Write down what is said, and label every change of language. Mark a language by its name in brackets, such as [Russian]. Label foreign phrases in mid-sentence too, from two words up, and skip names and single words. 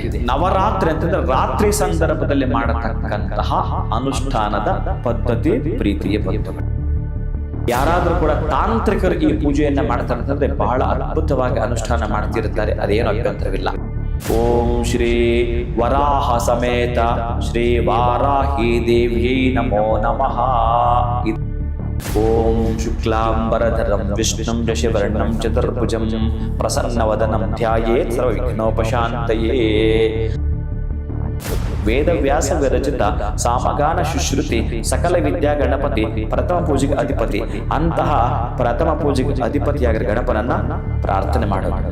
[Kannada] ನವರಾತ್ರಿ ಅಂತಂದ್ರೆ ರಾತ್ರಿ ಸಂದರ್ಭದಲ್ಲಿ ಮಾಡತಕ್ಕಂತಹ ಅನುಷ್ಠಾನದ ಪದ್ಧತಿ ಪ್ರೀತಿಯ ಪದ್ಧತಿ. ಯಾರಾದ್ರೂ ಕೂಡ ತಾಂತ್ರಿಕರು ಈ ಪೂಜೆಯನ್ನ ಮಾಡ್ತಾರೆ ಅಂತಂದ್ರೆ ಬಹಳ ಅದ್ಭುತವಾಗಿ ಅನುಷ್ಠಾನ ಮಾಡ್ತಿರ್ತಾರೆ, ಅದೇನು ಅಭ್ಯಂತರವಿಲ್ಲ. [Sanskrit] ಓಂ ಶ್ರೀ ವರಾಹ ಸಮೇತ ಶ್ರೀ ವಾರಾಹಿ ದೇವ್ಯೈ ನಮೋ ನಮಃ. ಓಂ ಶುಕ್ಲಾಂಬರಧರಂ ವಿಷ್ಣುಂ ಶಶಿವರ್ಣಂ ಚತುರ್ಭುಜಂ ಪ್ರಸನ್ನವದನಂ ಧ್ಯಾಯೇತ್ ಸರ್ವವಿಘ್ನೋಪಶಾಂತಯೇ. [Kannada] ವೇದವ್ಯಾಸ ವಿರಚಿತ ಸಾಮಗಾನ ಶುಶ್ರುತಿ ಸಕಲ ವಿದ್ಯಾ ಗಣಪತಿ ಪ್ರಥಮ ಪೂಜೆಗೆ ಅಧಿಪತಿ. ಅಂತಹ ಪ್ರಥಮ ಪೂಜೆಗೆ ಅಧಿಪತಿಯಾಗಿರೋ ಗಣಪನನ್ನ ಪ್ರಾರ್ಥನೆ ಮಾಡೋಣ.